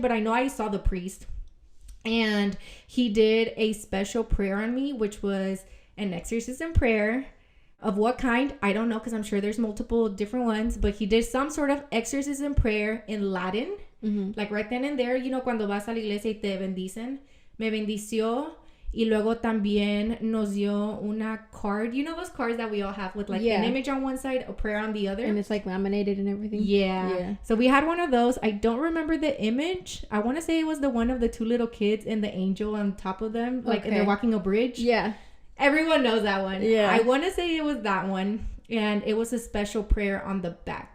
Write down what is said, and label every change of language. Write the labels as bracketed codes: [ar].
[en] But I know I saw the priest, and he did a special prayer on me, which was an exorcism prayer. Of what kind, I don't know, because I'm sure there's multiple different ones, but he did some sort of exorcism prayer in Latin, like right then and there, you know, [es] cuando vas a la iglesia y te bendicen. Me bendició. Y luego también nos dio una card. [en] You know those cards that we all have with, like, an image on one side, a prayer on the other? And it's, like, laminated and everything? Yeah. So we had one of those. I don't remember the image. I want to say it was the one of the two little kids and the angel on top of them. Like, and they're walking a bridge. Yeah. Everyone knows that one. Yeah. I want to say it was that one. And it was a special prayer on the back.